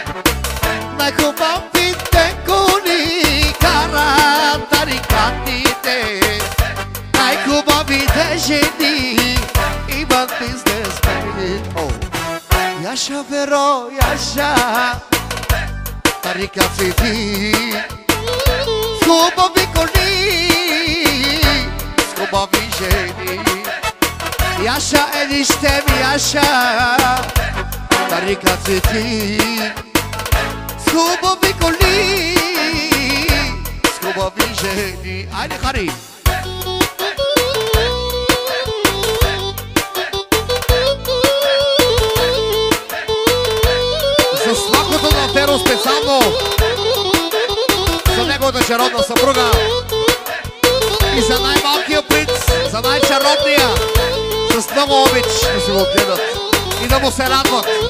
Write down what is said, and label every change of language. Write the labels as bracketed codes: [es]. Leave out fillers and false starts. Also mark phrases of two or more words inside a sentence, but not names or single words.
[bg] Най-хубавите коли карат тарикатите, най-хубавите жени имат бизнесмените. Яша Веро, яша тарикатите, хубави коли, хубави жени. [tr] Yaşa eniştem yaşa, tarikatı [bg] хубави коли, хубави жени. Айде, Хари! За свакото на Феро специално за неговата чародна съпруга и за най-малкия принц, за най-чародния, с много обич да се го гледат и да му се радват.